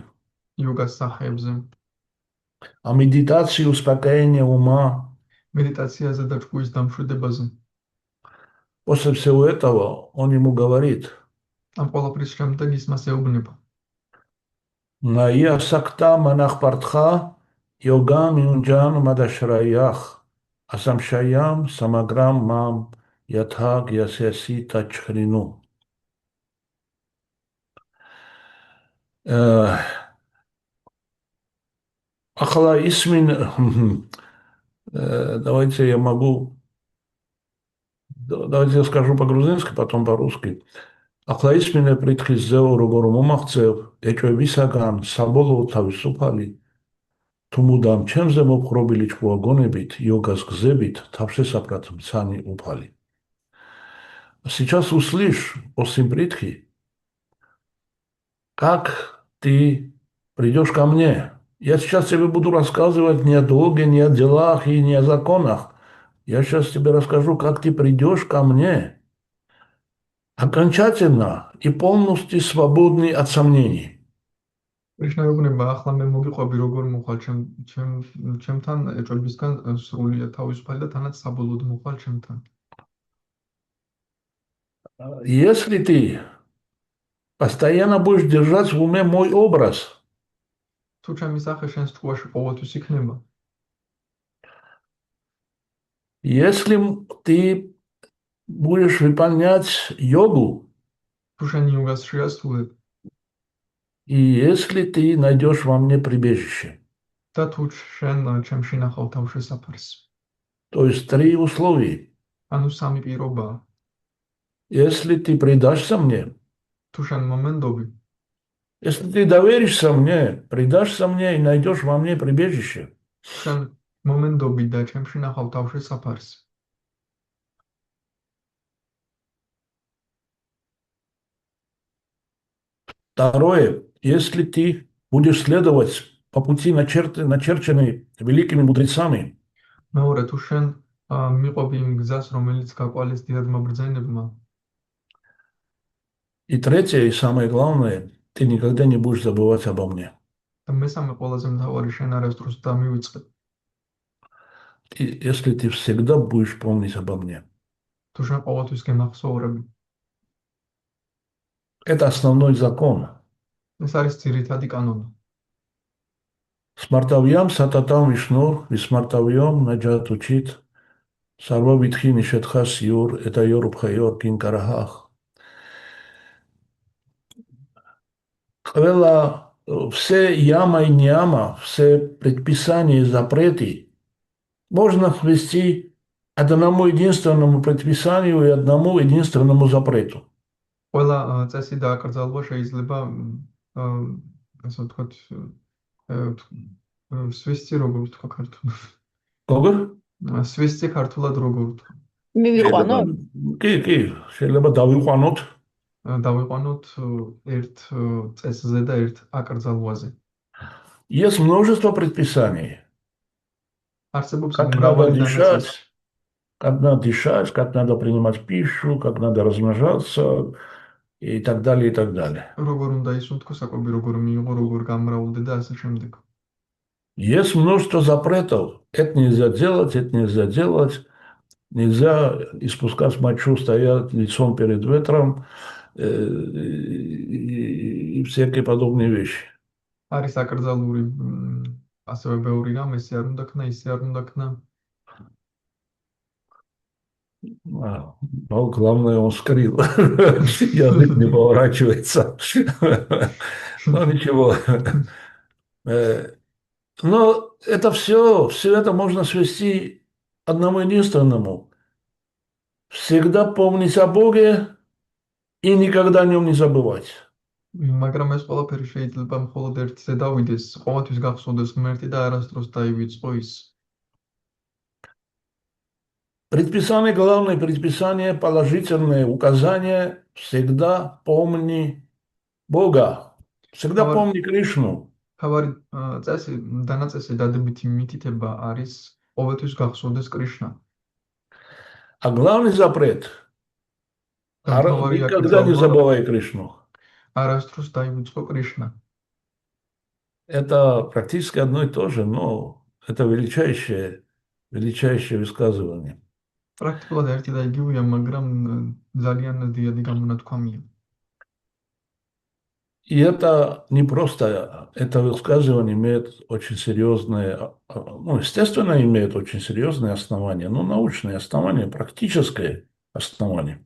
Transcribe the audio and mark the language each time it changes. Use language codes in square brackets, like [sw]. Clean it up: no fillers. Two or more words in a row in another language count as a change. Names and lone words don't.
[ka] იოგას სახეებზე, [ru] о медитации успокоения ума. [ka] მედიტაციაზე და ჭკუის დამშვიდებაზე. [ru] После всего этого он ему говорит: [ka] ამ ყველაფრის შემდეგ ის მას ეუბნება. [sa] मय्यासक्तमनाः पार्थ योगं युञ्जन् मदाश्रयः असंशयं समग्रं मां यथा ज्ञास्यसि तच्छृणु. [ka] ახლა ისმინე, [ru] давайте я скажу по-грузински, потом по-русски. [ka] Ახლა ისმინე პრითხის ზეო როგორ მომაღწევ ეჭვებისაგან საბოლოო თავისუფალი თუ მუდამ ჩემზე მოპყრობილი ჭკუაგონებით იოგას გზებით თავშესაფრად მცანი უფალი. [ru] Сейчас услышь о сим притхи, как ты придешь ко мне. Я сейчас тебе буду рассказывать не о долге, не о делах и не о законах. Я сейчас тебе расскажу, как ты придешь ко мне. Окончательно и полностью свободный от сомнений. [ka] კრიშნა ეუბნება, ახლა მე მოგიყვები როგორ მოხვალ ჩემთან ეჭვებისგან სრულიად თავისუფალი და თანაც საბოლოოდ მოხვალ ჩემთან. [ru] Если ты постоянно будешь держать в уме мой образ, [ka] თუ ჩემი სახე შენს ჭკუაში ყოველთვის იქნება, [ru] если ты будешь выполнять йогу, [ka] თუ შენ იოგას შეასრულებ [ru] и если ты найдешь во мне прибежище. [ka] და თუ შენ ჩემში ნახავ თავშესაფარს. [ru] То есть три условия. [ka] ანუ სამი პირობაა. [ru] Если ты предашься мне, [ka] თუ შენ მომენდობი, [ru] если ты доверишься мне, предашься мне и найдешь во мне прибежище. [ka] თუ შენ მომენდობი და ჩემში ნახავ თავშესაფარს. [ru] Второе, если ты будешь следовать по пути, начерченной великими мудрецами, [ka] მეორე, თუ შენ მიყვები იმ გზას, რომელიც გაკვალეს დიდმა ბრძენებმა. [ru] И третье, и самое главное, ты никогда не будешь забывать обо мне. [ka] და მესამე ყველაზე მთავარი, შენ არასდროს დამივიწყებ. [ru] Если ты всегда будешь помнить обо мне. [ka] თუ შენ ყოველთვის გემახსოვრები. [ru] Это основной закон. [ka] ეს არის ძირითადი კანონი. [sa] स्मर्तव्यः सततं विष्णुः विस्मर्तव्यो न जातुचित् सर्वे विधिनिषेधाः स्युः एतयोरेव किङ्कराः. [ru] Все яма и няма, все предписания и запреты можно свести одному единственному предписанию и одному единственному запрету. [ka] ყველა წესი და აკრძალვა შეიძლება ასე ვთქვათ სვისти როგორ ვთქვა ქართულად. Როგორ? სვისти ქართულად როგორ ვთქვა? მივიყვანოთ? კი, შეიძლება დავიყვანოთ. დავიყვანოთ ერთ წესზე და ერთ აკრძალვაზე. [ru] Есть множество предписаний. [ka] არსებობს [ru] Как надо [ka] მრავალი [ru] дышать, [ka] დანაწესი. [ru] как надо принимать пищу, как надо размножаться и так далее, и так далее. [ka] როგორ უნდა ისუნთქო საკვები, როგორ მიიღო, როგორ გამრავლდე და ასე შემდეგ. [ru] Есть множество запретов. Это нельзя делать, это нельзя делать. Нельзя испускать мочу, стоять лицом перед ветром и всякие подобные вещи. [ka] არის აკრძალული ასევე ბევრი რამ, ესე არ უნდა ქნა, ისე არ უნდა ქნა. [ru] Но главное, он скрыл. Язык не поворачивается. Но ничего. Но это все это можно свести к одному единственному. Всегда помнить о Боге и никогда о нем не забывать. [ka] მაგრამ ეს ყველაფერი შეიძლება მხოლოდ ერთზე დავიდეს, ყოველთვის გახსოვდეს ღმერთი და არასდროს დაივიწყო ის. [ru] Предписание, главное предписание, положительное указание, всегда помни Бога, всегда помни Кришну. [ka] თავარი წესი, დანაწესი დადებითი მითითება არის ყოველთვის გახსოვდეს კრიშნა. [ru] А главный запрет – никогда не забывай Кришну. [ka] არასდროს დაივიწყო კრიშნა. [ru] Это практически одно и то же, но это величайшее высказывание. [ka] პრაქტიკულად ერთი და იგივეა, მაგრამ ძალიან დიდი გამონათქვამია. [ru] И это не просто, это высказывание имеет очень серьезное, ну, естественно, имеет очень серьезное основание, но научное основание, практическое основание.